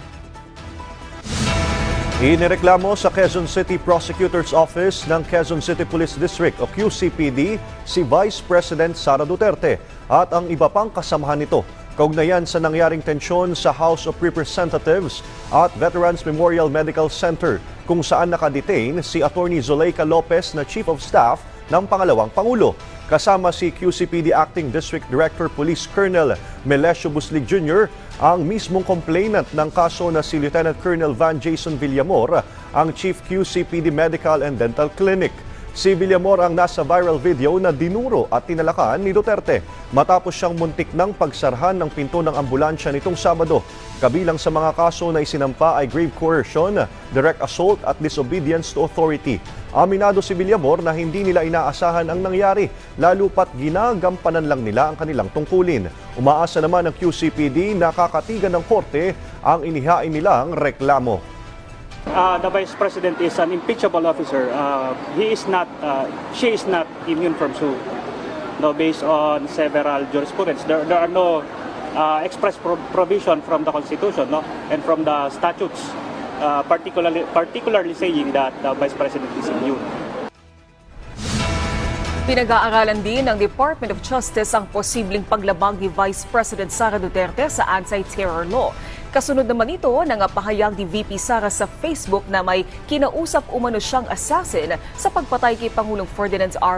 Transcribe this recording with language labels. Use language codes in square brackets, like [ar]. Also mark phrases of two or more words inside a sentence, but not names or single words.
[tl] Inireklamo sa Quezon City Prosecutor's Office ng Quezon City Police District o QCPD si Vice President Sara Duterte at ang iba pang kasamahan nito kaugnayan sa nangyaring tensyon sa House of Representatives at Veterans Memorial Medical Center kung saan nakadetain si Attorney Zuleika Lopez na [en] Chief of Staff [tl] ng pangalawang Pangulo. Kasama si QCPD [en] Acting District Director Police Colonel [tl] Melesio Buslig Jr., ang mismong complainant ng kaso na si Lieutenant Colonel Van Jason Villamor, ang Chief QCPD Medical and Dental Clinic. Si Villamor ang nasa [en] viral video [tl] na dinuro at tinalakan ni Duterte matapos siyang muntik ng pagsarhan ng pinto ng ambulansya nitong Sabado. Kabilang sa mga kaso na isinampa ay [en] grave coercion, direct assault [tl] at [en] disobedience to authority. [tl] Aminado si Villamor na hindi nila inaasahan ang nangyari, lalo pat ginagampanan lang nila ang kanilang tungkulin. Umaasa naman ng QCPD na kakatigan ng korte ang inihain nilang reklamo. [en] The Vice President is an impeachable officer. She is not immune from suit. No, based on several jurisprudence, there are no express provision from the Constitution, no, and from the statutes, particularly saying that the Vice President is immune. [tl] Pinag-aaralan din ng Department of Justice ang posibleng paglabag ni Vice President Sara Duterte sa [en] anti-terror law. [tl] Kasunod naman ito ng pahayag ni VP Sara sa Facebook na may kinausap umano siyang assassin sa pagpatay kay Pangulong Ferdinand R.